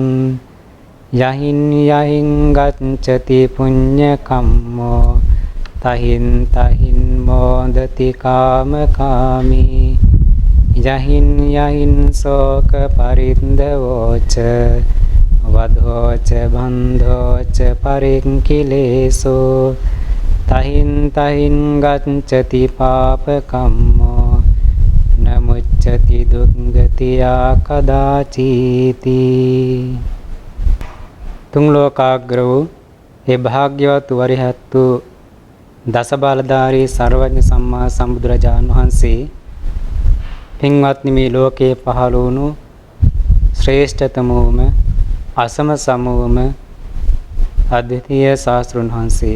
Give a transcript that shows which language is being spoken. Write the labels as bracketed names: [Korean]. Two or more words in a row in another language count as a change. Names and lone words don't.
[Pali] යහින් යහින් ගච්ඡති පුඤ්ඤ කම්මෝ තහින් තහින් මොදති කාම කාමී යහින් යහින් සෝක පරිද්දවෝච වදෝච බන්ධෝච පරික්ඛිලේසෝ තහින් තහින් ගච්ඡති පාපකම්මෝ නමුච්ඡති දුක්ගතියා කදාචීති. [Sinhala] තුන් ලෝකාග්‍ර වූ ඒ භාග්‍යවත් වරිහත් වූ දස බලධාරී සර්වඥ සම්මා සම්බුදුරජාණන් වහන්සේ පින්වත්නි මේ ලෝකයේ පහළ වුණු ශ්‍රේෂ්ඨතමෝම අසම සමෝම අද්විතීය ශාස්ත්‍රඥ වහන්සේ